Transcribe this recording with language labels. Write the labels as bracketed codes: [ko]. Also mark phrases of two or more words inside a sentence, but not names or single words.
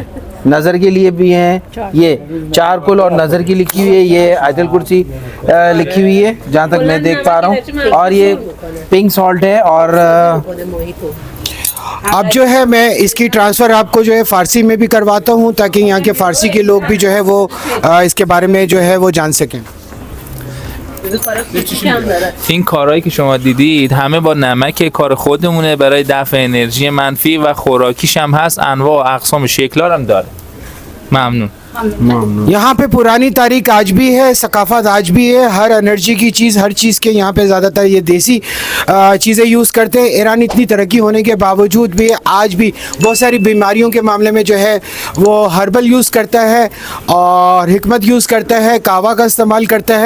[hi] नज़र के लिए भी हैं, ये चार कुल और नज़र की लिखी हुई है, ये आयतुल कुर्सी लिखी हुई है जहाँ तक मैं देख पा रहा हूँ। और ये [en] pink salt [hi] है। और अब जो है मैं इसकी ट्रांसफ़र आपको जो है फ़ारसी में भी करवाता हूँ, ताकि यहाँ के फ़ारसी के लोग भी जो है वो इसके बारे में जो है वो जान सकें। [fa] این کارهایی که شما دیدید همه با نمک کار خودمونه برای دفع انرژی منفی و خوراکیش هم هست، انواع و اقسام و شکل‌ها هم داره. ممنون. [hi] यहाँ पे पुरानी तारीख आज भी है, सकाफ़त आज भी है, हर एनर्जी की चीज़, हर चीज़ के यहाँ पे ज़्यादातर ये देसी चीज़ें यूज़ करते हैं। ईरान इतनी तरक्की होने के बावजूद भी आज भी बहुत सारी बीमारियों के मामले में जो है वो [en] herbal use [hi] करता है और हिकमत यूज़ करता है, कावा का इस्तेमाल करता है।